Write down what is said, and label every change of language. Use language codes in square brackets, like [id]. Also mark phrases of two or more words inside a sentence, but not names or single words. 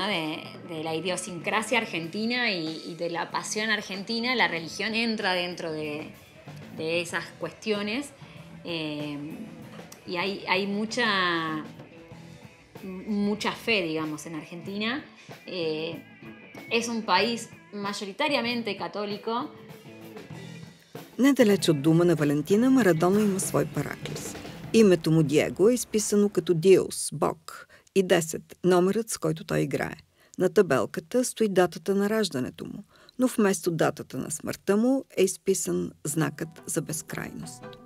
[es] De la idiosincrasia argentina y de la pasión argentina, la religión entra dentro de esas cuestiones y hay mucha fe, digamos, en Argentina. Es un país mayoritariamente católico. [bg] Недалеч от дома на Валентина, Марадона има свой параклис. Името му Диего е изписано като Диос, Бог, и 10, номерът, с който той играе. На табелката стои датата на раждането му, но вместо датата на смъртта му е изписан знакът за безкрайност.